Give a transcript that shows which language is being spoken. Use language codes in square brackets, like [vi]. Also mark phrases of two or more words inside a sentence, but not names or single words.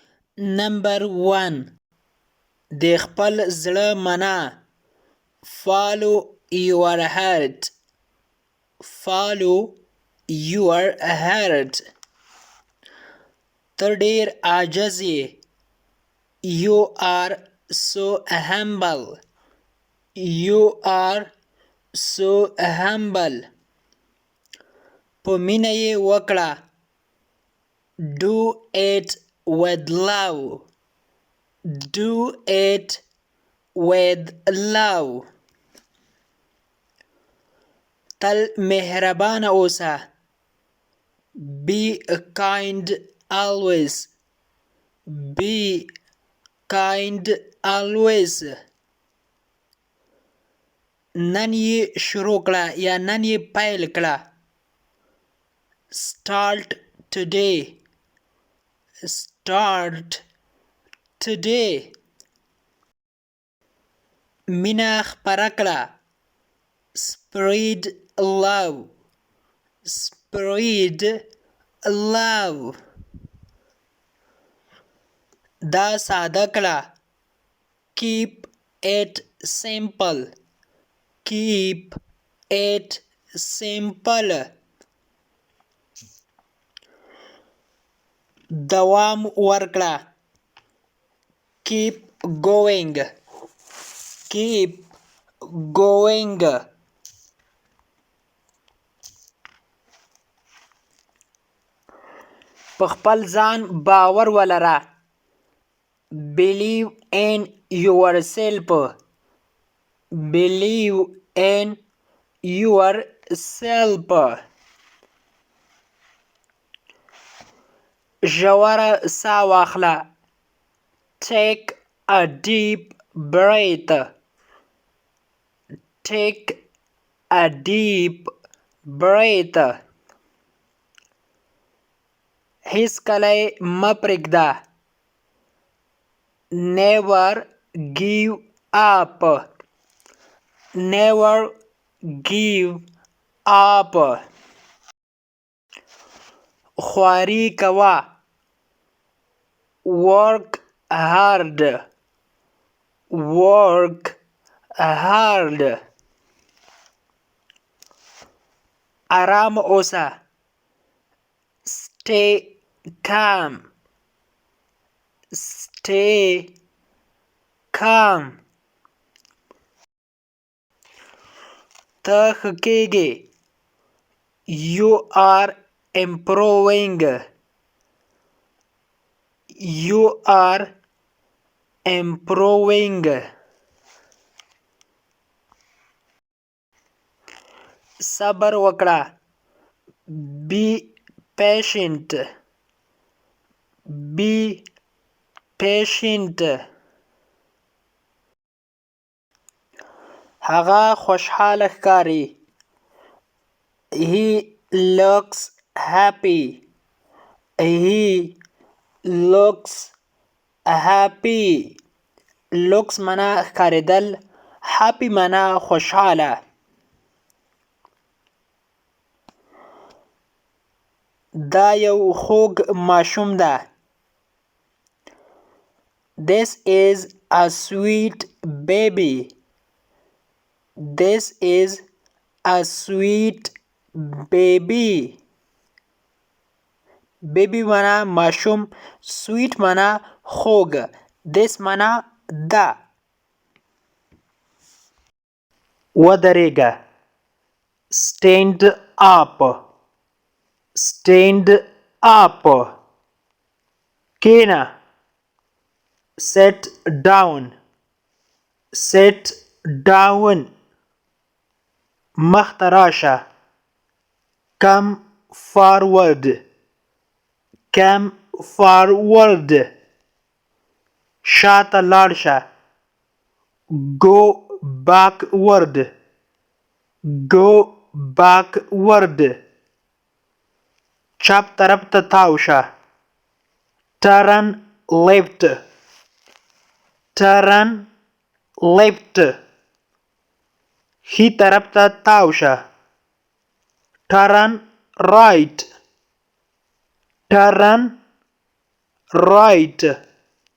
[en] Number 1. [ps] د خپل زړه منا. [en] Follow your heart. Follow your heart. [ps] ته ډیر عاجز یې. [en] You are so humble. You are so humble. [ps] په مینه یې وکړه. [en] Do it with love. Do it with love. [ps] تل مهربانه اوسه. [en] Be kind always. Be kind always. [ps] نن یې شروع کړه یا نن یې پیل کړه. [en] Start today. Start today. [ps] مینه خپره کړه. [en] Spread love. Spread love. [ps] دا ساده کړه. [en] Keep it simple. Keep it simple. [ps] دوام ورکړه. [en] Keep going. Keep going. [ps] په خپل ځان باور ولره. [en] Believe in yourself. Believe in yourself. [ps] ژوره ساه واخله. [en] Take a deep breath. Take a deep breath. [ps] هیڅکله مه پرېږده. [en] Never give up. Never give up. [ps] خواري کوه. [en] Work hard. Work hard. [ps] آرام اوسه. [en] Stay calm. Stay calm. [ps] ته ښه کېږې. [en] You are improving. You are improving. [ps] صبر وکړه. [en] Be patient. Be patient. [ps] هغه خوشحاله ښکاري. [en] He looks happy. He looks happy. [ps] looks معنا ښکارېدل. happy معنا خوشحاله. دا یو خوږ ماشوم ده. [en] This is a sweet baby. This is a sweet baby. [ps] baby معنا ماشوم. sweet معنا خوږ. this معنا ده. ودرېږه. [en] Stand up. Stand up. کېنه. Sit down. Sit down. [ps] مخته راشه. [en] Come forward. Come forward. [ps] شاته لاړ شه. [en] Go backward. Go backward. [ps] چپ طرف ته تاو شه. [en] Turn left. Turn left. [ps] ښي طرف ته تاو شه. [en] Turn right. Turn right.